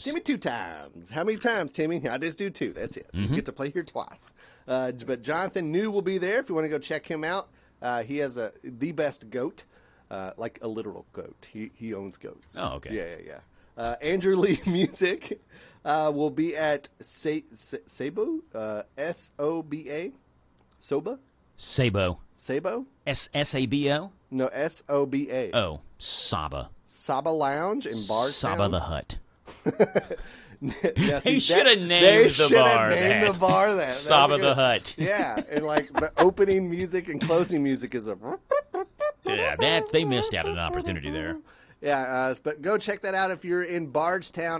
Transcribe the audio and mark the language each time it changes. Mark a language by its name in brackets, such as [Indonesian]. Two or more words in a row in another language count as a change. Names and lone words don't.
[English] Timmy Two Times. How many times, Timmy? I just do 2. That's it. You get to play here twice. But Jonathan New will be there if you want to go check him out. He has the best goat, like a literal goat. He owns goats. Oh, okay. Yeah. Andrew Lee Music will be at Sabo, S-O-B-A, Soba? Sabo. Sabo? S-S-A-B-O? No, S-O-B-A. Oh, Saba. Saba Lounge in Bardstown. Saba the Hut. Yeah, see, They should have named they the should bar have named that. the bar that. Saba the Hut. Yeah, and like the opening music and closing music is a. Yeah, they missed out on an opportunity there. Yeah, but go check that out if you're in Bardstown.